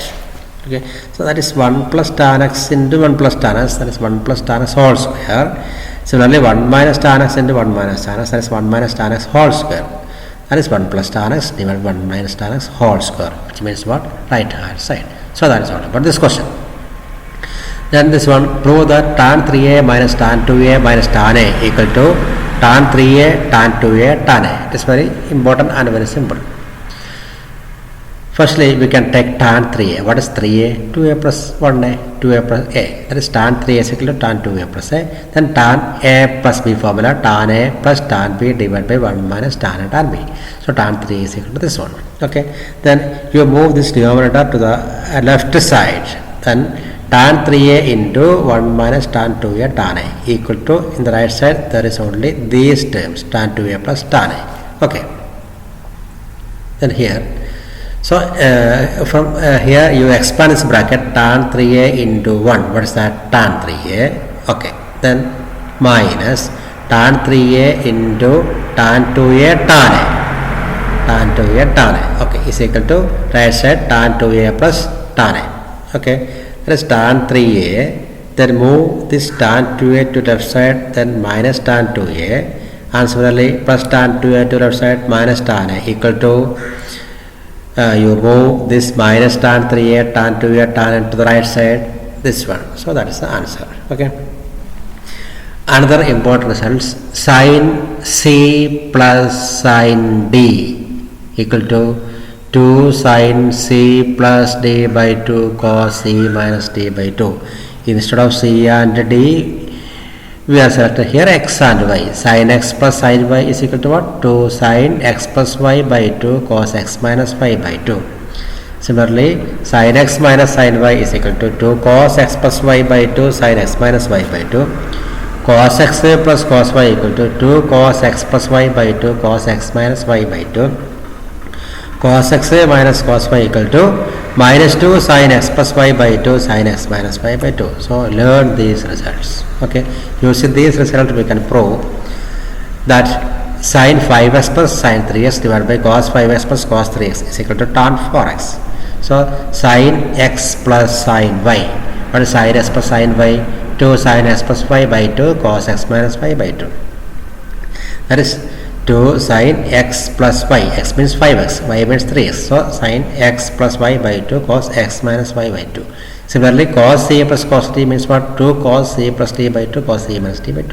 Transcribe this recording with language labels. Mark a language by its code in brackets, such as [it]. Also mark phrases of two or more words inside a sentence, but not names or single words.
[en] Okay, so that is 1 plus tan x into 1 plus tan x, that is 1 plus tan x whole square. Similarly, 1 minus tan x into 1 minus tan x, that is 1 minus tan x whole square. That is 1 plus tan x divided by 1 minus tan x whole square, which means what? Right hand side. So that is all about this question. Then this one, prove that tan 3a minus tan 2a minus tan a equal to tan 3a tan 2a tan a. It is very important and very simple. Firstly, we can take tan 3a. What is 3a? 2a plus 1a, 2a plus a. That is tan 3a is equal to tan 2a plus a. Then tan a plus b formula, tan a plus tan b divided by 1 minus tan a tan b. So tan 3 is equal to this one. Okay. Then you move this denominator to the left side. Then tan 3a into 1 minus tan 2a tan a equal to, in the right side there is only these terms, tan 2a plus tan a. Okay. Then here, so from here you expand this bracket, tan 3a into 1. What is that? Tan 3a. Okay. Then minus tan 3a into tan 2a tan a. Tan 2a tan a. Okay, is equal to right side tan 2a plus tan a. Okay. That is tan 3a. Then move this tan 2a to left side. Then minus tan 2a. And similarly plus tan 2a to left side minus tan a equal to, you move this minus tan 3a, tan 2a, tan a to the right side, this one. So that is the answer. Okay. Another important results, sin C plus sin D equal to 2 sin c plus d by 2 cos c minus d by 2. Instead of c and d, we are selected here x and y. Sin x plus sin y is equal to what? 2 sin x plus y by 2 cos x minus y by 2. Similarly, sin x minus sin y is equal to 2 cos x plus y by 2 sin x minus y by 2. Cos x plus cos y equal to 2 cos x plus y by 2 cos x minus y by 2. Cos x minus cos y equal to minus 2 sin x plus y by 2 sin x minus y by 2. So, learn these results. Okay, using these results we can prove that sin 5x plus sin 3x divided by cos 5x plus cos 3x is equal to tan 4x. So, sin x plus sin y, what is sin x plus sin y? 2 sin x plus y by 2 cos x minus y by 2. That is 2 sin x plus y, x means 5x, y means 3x. So, sin x plus y by 2 cos x minus y by 2. Similarly, cos c plus cos d means what? 2 cos c plus d by 2 cos c minus d by 2.